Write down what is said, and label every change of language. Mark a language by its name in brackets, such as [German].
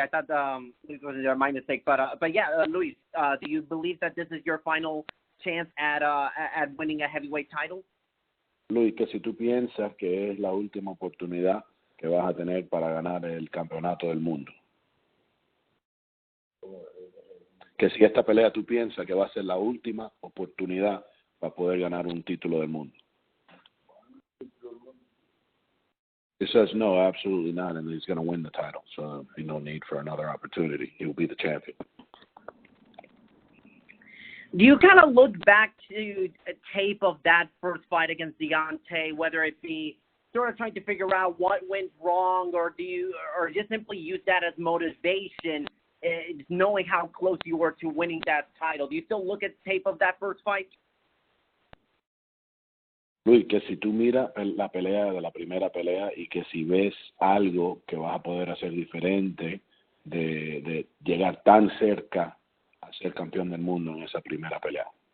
[English] I thought this was my mistake, but yeah, Luis, do you believe that this is your final chance at winning a heavyweight title? [Spanish] Luis, que si tú piensas que es la última oportunidad que vas a tener para ganar el campeonato del mundo. Que si esta pelea tú piensas que va a ser la última oportunidad para poder ganar un título del mundo. [English] He says no, absolutely not, and he's going to win the title, so there'll be no need for another opportunity. He will be the champion. Do you kind of look back to a tape of that first fight against Deontay, whether it be sort of trying to figure out what went wrong, or just simply use that as motivation, knowing how close you were to winning that title? Do you still look at tape of that first fight? [Spanish] Luis, que si tú miras la pelea de la primera pelea y que si ves algo que vas a poder hacer diferente de llegar tan cerca a ser campeón del mundo en esa primera pelea.